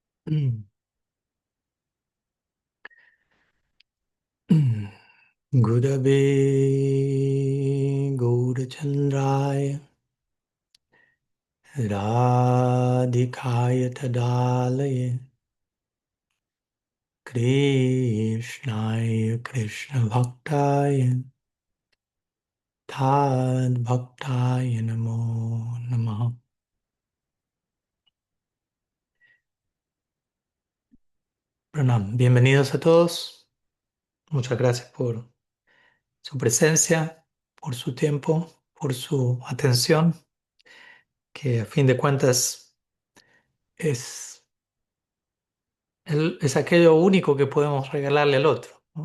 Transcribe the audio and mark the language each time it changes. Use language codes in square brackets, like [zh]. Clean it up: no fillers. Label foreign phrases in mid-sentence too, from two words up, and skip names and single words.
[sa] गुरवे गौरचन्द्राय राधिकायै तदालये कृष्णाय कृष्ण भक्ताय तद् भक्ताय नमो नमः. [es] Pranam. Bienvenidos a todos. Muchas gracias por su presencia, por su tiempo, por su atención, que a fin de cuentas es es aquello único que podemos regalarle al otro, ¿no?